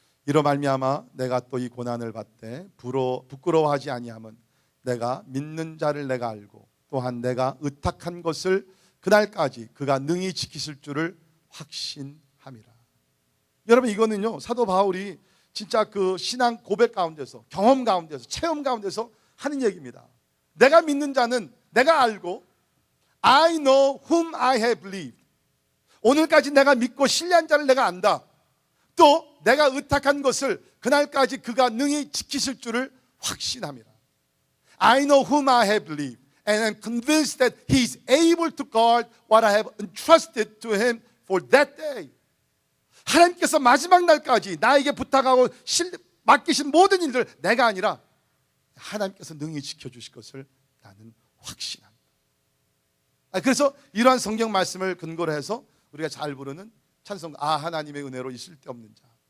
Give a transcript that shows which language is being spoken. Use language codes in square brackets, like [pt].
[ko] 이로 말미암아 내가 또 이 고난을 받되 부끄러워하지 아니함은 내가 믿는 자를 내가 알고 또한 내가 의탁한 것을 그날까지 그가 능히 지키실 줄을 확신함이라. 여러분, 이거는요 사도 바울이 진짜 그 신앙 고백 가운데서, 경험 가운데서, 체험 가운데서 하는 얘기입니다. 내가 믿는 자는 내가 알고 [en] I know whom I have believed. [ko] 오늘까지 내가 믿고 신뢰한 자를 내가 안다. 또 내가 의탁한 것을 그날까지 그가 능히 지키실 줄을 확신함이라. [en] I know whom I have believed and I'm convinced that he is able to guard what I have entrusted to him for that day. [ko] 하나님께서 마지막 날까지 나에게 부탁하고 맡기신 모든 일들 내가 아니라 하나님께서 능히 지켜주실 것을 나는 확신합니다. 그래서 이러한 성경 말씀을 근거로 해서 우리가 잘 부르는 찬송, 하나님의 은혜로 있을 데 없는 자.